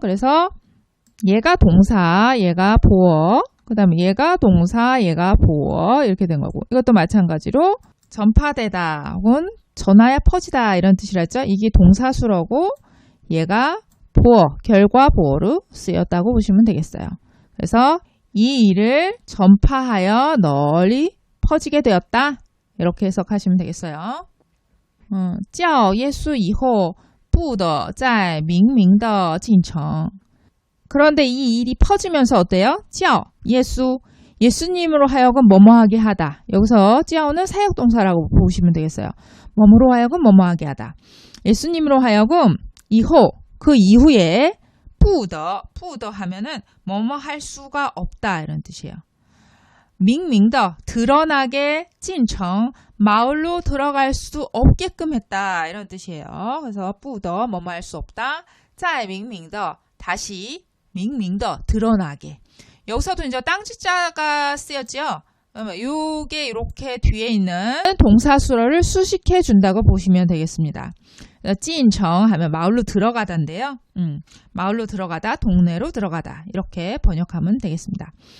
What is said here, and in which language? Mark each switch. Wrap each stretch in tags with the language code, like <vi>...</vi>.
<ko>그래서 얘가 동사, 얘가 보어, 그 다음에 얘가 동사, 얘가 보어 이렇게 된 거고 이것도 마찬가지로 전파되다 혹은 전하여 퍼지다 이런 뜻이라 했죠. 이게 동사수로고 얘가 보어, 결과 보어로 쓰였다고 보시면 되겠어요. 그래서 이 일을 전파하여 널리 퍼지게 되었다. 이렇게 해석하시면 되겠어요.</ko> <zh>叫耶稣以后不得再明明的进城</zh> <ko>그런데 이 일이 퍼지면서 어때요? 叫 예수, 예수님으로 하여금 뭐뭐하게 하다. 여기서 叫는 사역동사라고 보시면 되겠어요. 뭐뭐로 하여금 뭐뭐하게 하다. 예수님으로 하여금 이후, 그 이후에 不得하면은 뭐뭐 할 수가 없다 이런 뜻이에요. 明明的 드러나게 进城 마을로 들어갈 수 없게끔 했다 이런 뜻이에요. 그래서 不得 뭐뭐 할 수 없다. 再明明的 다시 明明的 드러나게. 여기서도 이제 땅지자가 쓰였죠. 그러면 요게 이렇게 뒤에 있는 동사수로를 수식해 준다고 보시면 되겠습니다. 进城 하면 마을로 들어가다인데요. 마을로 들어가다, 동네로 들어가다 이렇게 번역하면 되겠습니다.</ko>